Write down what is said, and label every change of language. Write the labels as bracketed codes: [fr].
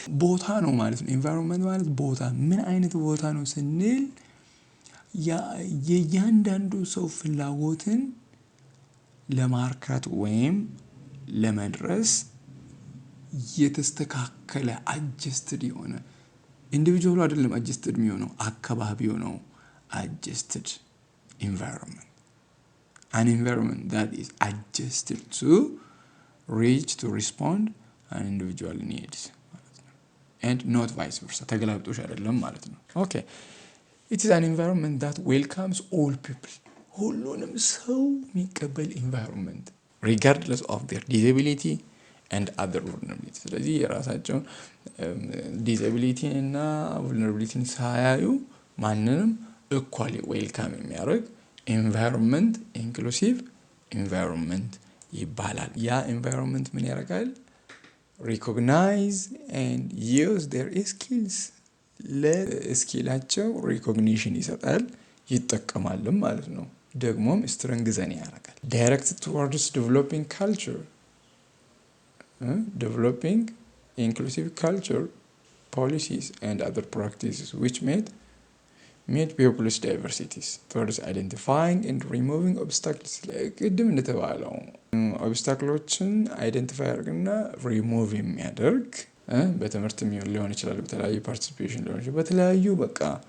[am] ቦታ ነው ማለት ነው። environment ማለት ቦታ ምን አይነት ቦታ ነው ስንል የእያንዳንዱ ሰው ፍላጎትን ለማርካት ወይም ለመድረስ የተስተካከለ adjusted የሆነ ኢንዲቪጁዋሉ አይደለም adjusted የሚሆነው አካባቢው ነው adjusted environment. [en] An environment that is adjusted to reach to respond an individual needs and not vice versa. [am] ተገላብጦሽ አይደለም ማለት ነው። Okay. [en] It is an environment that welcomes all people. [am] ሁሉንም ሰው የሚቀበል [en] environment regardless of their disability and other vulnerability. [am] ስለዚህ የራሳቸውን disability እና vulnerability ሳያዩ ማንንም equally welcome የሚያደርግ environment inclusive environment ይባላል። ያ environment ምን ያደርጋል? [en] recognize and use their skills [am] ለስኪላቸው recognition ይሰጣል፣ ይጠቀማልም ማለት ነው። ደግሞም [en] strengthen ያደርጋል። directed towards developing culture, developing inclusive culture policies and other practices which meet people's diversities towards identifying and removing obstacles. [am] ቅድም እንደተባለው ኦብስታክሎችን አይደንቲፋይ አድርግና ሪሙቭ የሚያደርግ በትምህርት ሊሆን ይችላል፣ በተለያዩ ፓርቲሲፔሽን ሊሆን ይችላል፣ በተለያዩ በቃ